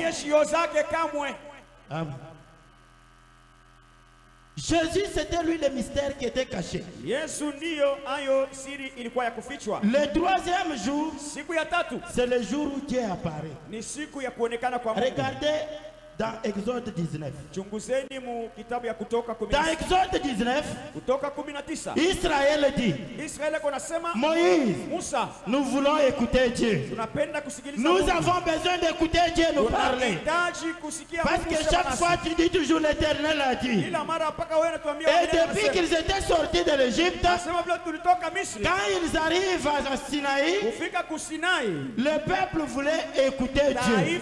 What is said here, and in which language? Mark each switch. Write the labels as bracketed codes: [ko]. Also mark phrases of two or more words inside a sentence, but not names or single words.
[fr] Amen. Jésus, c'était lui le mystère qui était caché. Le troisième jour, c'est le jour où Dieu apparaît. Regardez Dans Exode 19. [sw] Chunguzeni mu kitabu ya Kutoka 19. [fr] Dans Exode 19. [sw] Kutoka 19. [fr] Israël dit. [sw] Israël konasema [fr] Moïse. [sw] Musa. [fr] Nous voulons écouter Dieu. [sw] Tunapenda kusikiliza [fr] Nous [sw] Mungu. [fr] avons besoin d'écouter Dieu nous parler. Parce que chaque fois tu dis toujours l'Éternel a dit. Et depuis qu'ils étaient sortis de l'Égypte, quand ils arrivent à Sinaï, le peuple voulait écouter Dieu.